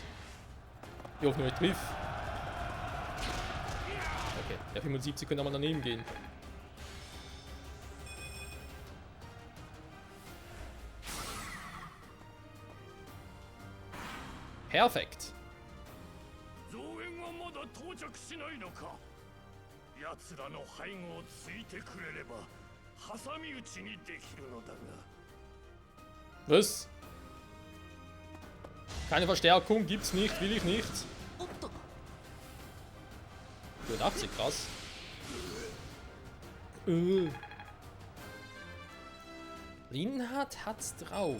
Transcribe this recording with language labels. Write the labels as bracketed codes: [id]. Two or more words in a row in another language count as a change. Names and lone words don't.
[de] Ich hoffe nur, ich triff. Okay, der 75 könnte auch mal daneben gehen. Perfekt. [ja] 奴らの背後をついてくれれば挟み撃ちにできるのだが [de] Was? Keine Verstärkung, gibt's nicht, will ich nicht. 84, krass. Linhardt hat's drauf.